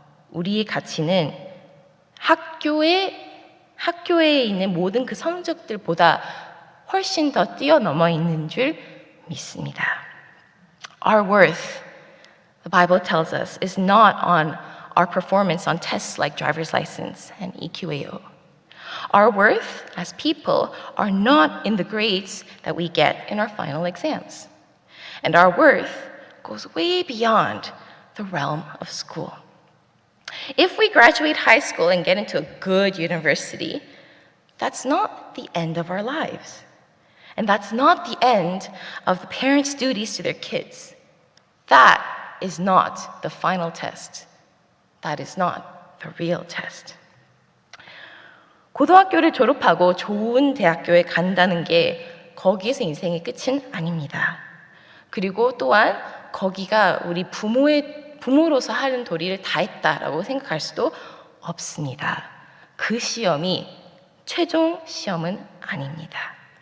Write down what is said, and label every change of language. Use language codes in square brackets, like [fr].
[ko] 우리의 가치는 학교에 있는 모든 그 성적들보다 훨씬 더 뛰어넘어 있는 줄 믿습니다. [en] Our worth, the Bible tells us, is not on our performance on tests like driver's license and EQAO. Our worth as people are not in the grades that we get in our final exams. And our worth goes way beyond the realm of school. If we graduate high school and get into a good university, that's not the end of our lives. And that's not the end of the parents' duties to their kids. That is not the final test. That is not the real test. [ko] 고등학교를 졸업하고 좋은 대학교에 간다는 게 거기에서 인생의 끝은 아닙니다. 그리고 또한 거기가 우리 부모로서 하는 도리를 다 했다라고 생각할 수도 없습니다. 그 시험이 최종 시험은 아닙니다.